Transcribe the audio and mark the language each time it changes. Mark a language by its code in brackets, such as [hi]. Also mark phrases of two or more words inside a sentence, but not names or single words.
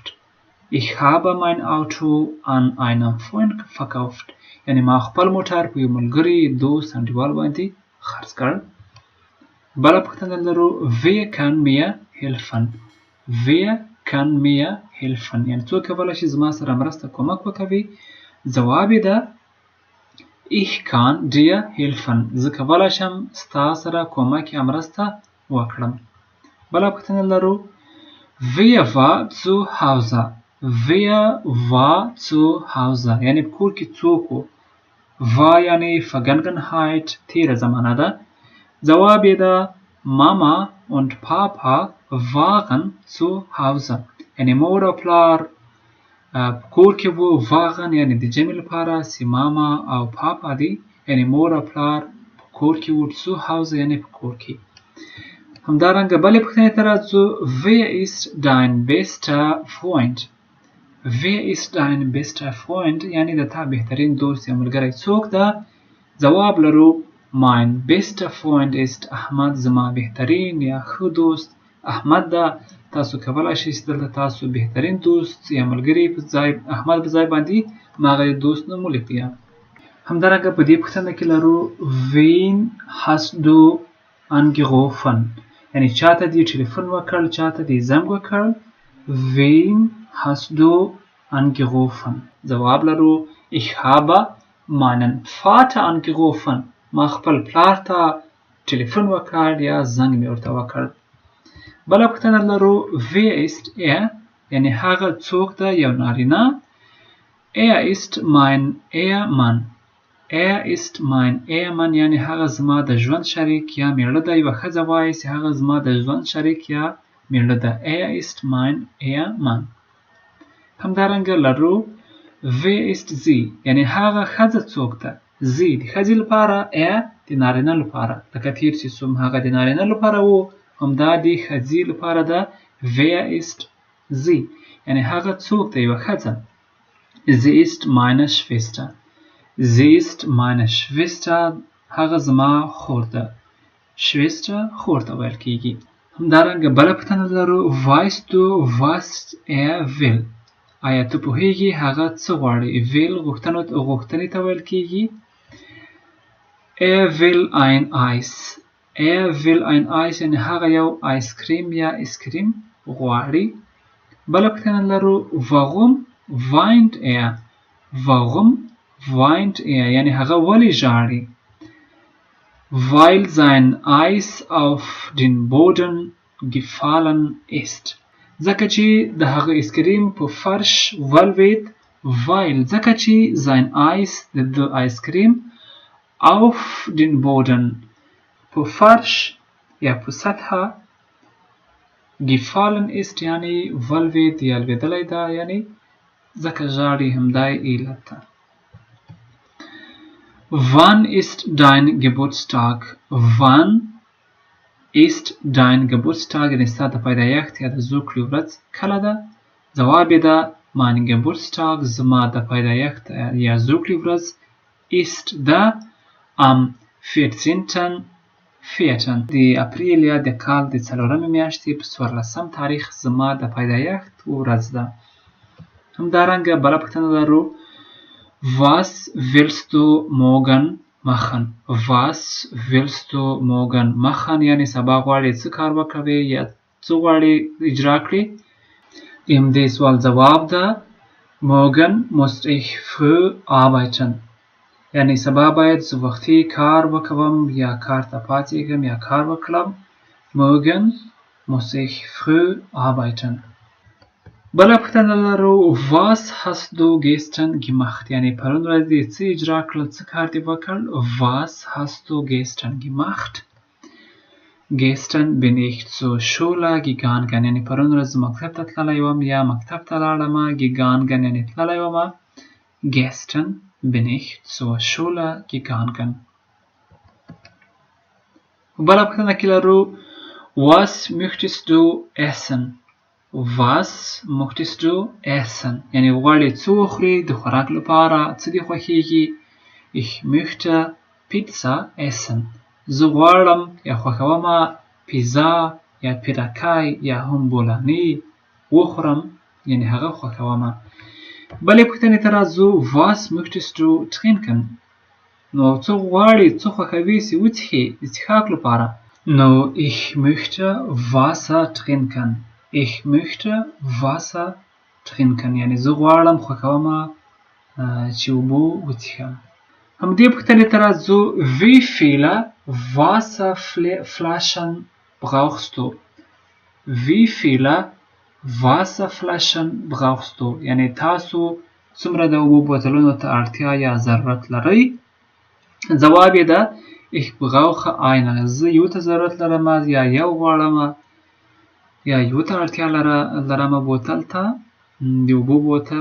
[de] Ich habe mein Auto an einem Freund verkauft. [ps] یعنی ما خپل موټر په یو ملګري دوست انډیوال باندې خرڅ کړ. بله پوښتنه لرو [de] Wer kann mir helfen? Wer kann mir helfen? [ps] یعنی څوک کولی شي زما سره مرسته کومک وکوي؟ جواب یې ده [de] Ich kann dir helfen. [ps] زه کولی شم ستا سره کومک یا مرسته وکړم. بله پوښتنه لرو [de] Wer war zu Hause? Wer war zu Hause? [ps] یعنی په کور کې څوک و؟ war یعنی Vergangenheit تیره زمانه ده. جواب یې ده [de] Mama und Papa waren zu Hause. [ps] یعنی مور او پلار کور کې وو. waren یعنی د جمع لپاره سی ماما او پاپا دی. یعنی مور او پلار کور کې وو. [de] zu Hause [ps] یعنی په کور کې. همدارنګه بلې پوښتنې ته راځو [de] Wer ist dein bester Freund? Wer ist dein bester Freund? [ps] یعنی د تا بهترین دوست یا ملګری څوک ده؟ جواب لرو [de] Mein bester Freund ist Ahmad. [ps] زما بهترین یا ښه دوست احمد ده. تاسو کولی شئ چې دلته تاسو بهترین دوست یا ملګري په ځای احمد په ځای باندې هغه دوست نوم ولیکئ. همدارنګه په دې پوښتنه کې لرو [de] Wen hast du angerufen? [ps] یعنی چاته دې ټلیفون وکړ، چاته دې زنګ وکړ. [de] Wen hast du angerufen? [ps] جواب لرو [de] ich habe meinen Vater angerufen. [ps] ما خپل پلار ته ټلیفون وکړ یا زنګ مې ورته وکړ. بله پوښتنه لرو [de] wer ist er؟ [ps] یعنی هغه څوک ده یو نارینه. [de] Er ist mein Ehemann. Er ist mein Ehemann [ps] یعنی هغه زما د ژوند شریک یا میړه ده. یوه ښځه وایي چې هغه زما د ژوند شریک یا میړه ده. [de] Er ist mein Ehemann. [ps] همدارنګه لرو [de] wer ist sie؟ [ps] یعنی هغه ښځه څوک ده. sie د ښځې لپاره، er د نارینه لپاره. لکه تیر چې څوم هغه د نارینه لپاره و، همدا د ښځې لپاره ده. [de] wer ist sie؟ [ps] یعنی هغه څوک ده، یوه ښځه. [de] sie ist meine Schwester. sie ist meine Schwester. [ps] هغه زما خور ده. Schwester خور ته ویل کیږي. همدارنګه بله پوښتنه لرو [de] weißt du was er will؟ [ps] آیا ته پوهیږي هغه څه غواړي؟ will غوښتنې ته ویل کیږي. [de] er will ein Eis. er will ein Eis [ps] یعنی هغه یو آیس کریم یا اسکریم غواړي. بله پوښتنه لرو [de] warum weint er؟ warum weint er [ps] یعنی هغه ولې ژاړي؟ [de] weil sein Eis auf den Boden gefallen ist. [ps] ځکه چې د هغه اسکریم په فرش ولوید. weil ځکه چې [de] sein Eis [ps] د آیسکریم [de] auf den Boden [ps] په فرش یا په سطحه [de] gefallen ist [ps] یعنی ولوید یا لویدلی ده، یعنی ځکه ژاړي، همدای علت ده. [de] wann ist dein Geburtstag؟ wann ist dein Geburtstag [ps] یعنی ستا د پیدایښت یا د زوکړې ورځ کله ده؟ ځواب یې ده [de] mein Geburtstag [ps] زما د پیدایښت یا زوکړې ورځ ist ده am 14. د اپریل یا د کال د 4مې میاشتې په 14 تاریخ زما د پیدایښت ورځ ده. همدارنګه بله پوښتنه لرو [de] was willst du morgen machen؟ was willst du morgen machen [ps] یعنی سبا غواړې څه کار وکوې یا څه غواړې اجرا کړې؟ د دې سوال جواب ده [de] morgen muss ich früh arbeiten [ps] یعنی سبا باید زه وختي کار وکوم یا کار ته پاڅېږم یا کار وکړم. [de] morgen muss ich früh arbeiten. [ps] بله پوښتنه لرو [de] was hast du gestern gemacht؟ [ps] یعنی پرون ورځ دې څه اجرا کړل، څه کار دې وکړ؟ [de] was hast du gestern gemacht؟ gestern bin ich zur Schule gegangen [ps] یعنی پرون ورځ مکتب ته تللی وم یا مکتب ته لاړم. gegangen یعنی تللی وم. [de] gestern bin ich zur Schule gegangen. [ps] بله پوښتنه کې لرو [de] was möchtest du essen؟ was möchtest du essen [ps] یعنی غواړې څه وخورې د خوراک لپاره، څه دې خوښیږي؟ [de] ich möchte Pizza essen [ps] زه غواړم یا خوښوم پیزا یا پیرکای یا هم بولانی وخورم، یعنی هغه خوښوم. بلې پوښتنې ته راځو [de] was möchtest du trinken؟ [ps] نو څه غواړې، څه خوښوې چې وڅښې د څښاک لپاره؟ [de] نو ich möchte Wasser trinken. ich möchte Wasser trinken [ps] یعنی زه غواړم، خوښوم چې اوبه وڅښم. همدې پوښتنې ته راځو [de] wie viele Wasserflaschen brauchst du؟ wie viele Wasserflaschen brauchst du [ps] یعنی تاسو څومره د اوبو بوتلونو ته اړتیا یا ضرورت لرئ؟ ځواب یې ده [de] ich brauche eine [ps] زه یو ته ضرورت لرم یا یو غواړم یا یو ته اړتیا لرم بوتل ته، د اوبو بوتل.